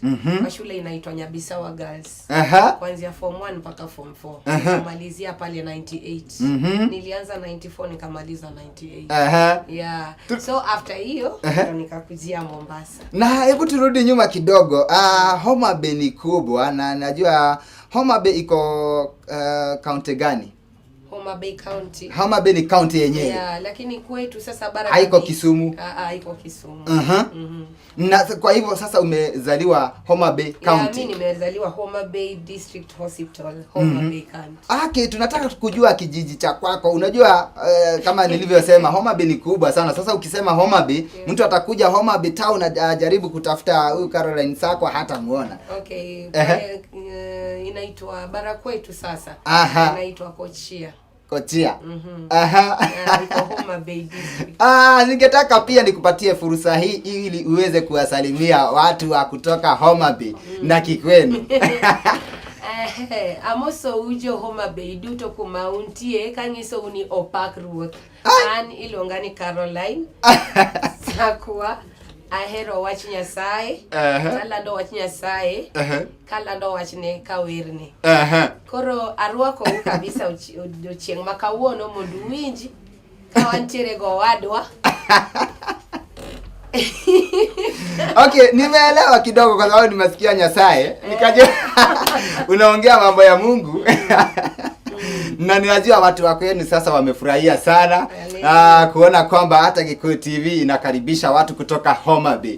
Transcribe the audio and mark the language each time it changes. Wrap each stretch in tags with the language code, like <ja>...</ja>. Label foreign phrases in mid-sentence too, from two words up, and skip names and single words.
<sw>Kwa shule inaitwa Nyabisawa Girls. Kuanzia form 1 mpaka form 4. Nikamalizia pale 98. Nilianza 94 nikamaliza 98.</sw> <en>So after</en> <sw>hiyo ndo nikakujia Mombasa. Na hebu turudi nyuma kidogo. Homa Bay ni kubwa, na najua Homa Bay iko county gani? Homa Bay County. Homa Bay ni county yenyewe. Yeah, lakini kwetu sasa bara haiko Kisumu. Haiko Kisumu. Na kwa hivyo sasa umezaliwa Homa Bay County. Yeah, mimi nimezaliwa Homa Bay District Hospital, Homa Bay County. Okay, tunataka kujua kijiji cha kwako. Unajua kama nilivyosema Homa Bay ni kubwa sana. Sasa ukisema Homa Bay, mtu atakuja Homa Bay town ajaribu kutafuta huyu Caroline Sako hata muona. Okay. Inaitwa bara kwetu sasa. Inaitwa Kochia. Kochia. Iko Homa Bay District. Ningetaka pia nikupatie fursa hii ili uweze kuwasalimia watu wa kutoka Homa Bay na kikwenu.</sw> <luo>Amoso ujo Homa Bay duto kumauntie kangiso uni opak ruoth. An ilongani Caroline Sakwa. Ahero wach Nyasaye. Kalando wach Nyasaye. Kalando wach ne kawirni. Koro arwako kabisa odiochieng' ma kawuono mondo uwinji ka wantiere go wadwa.</luo> <sw>Okay, nimeelewa kidogo kwa sababu nimesikia Nyasaye. Nikaje unaongea mambo ya Mungu. Na ninajua watu wa kwenu sasa wamefurahia sana kuona kwamba hata Gikuyu TV inakaribisha watu kutoka Homa Bay.</sw>